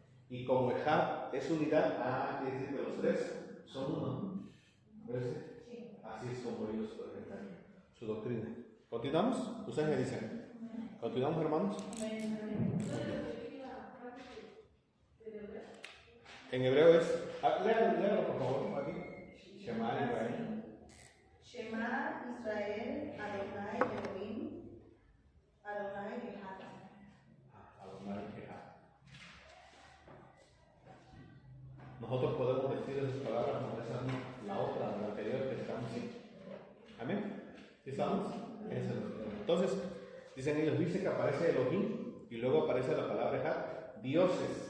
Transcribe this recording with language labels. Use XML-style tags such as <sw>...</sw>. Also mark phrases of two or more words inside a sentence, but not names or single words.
<es>Y como Echad es unidad, es decir, que los tres son uno. ¿Ves? Así es como ellos presentan su doctrina. ¿Continuamos? Ustedes me dicen. ¿Continuamos, hermanos? En hebreo es. Léalo por favor, aquí.</es> <he>שמע ישראל. שמע ישראל אדוני אלוהים אדוני אחד. אדוני אחד.</he> <es>Nosotros podemos decir esas palabras como esa, la otra, la anterior que estamos aquí. ¿Amén? ¿Sí estamos? Entonces, dicen ellos, dice que aparece Elohim y luego aparece la palabra Echad, dioses.</es>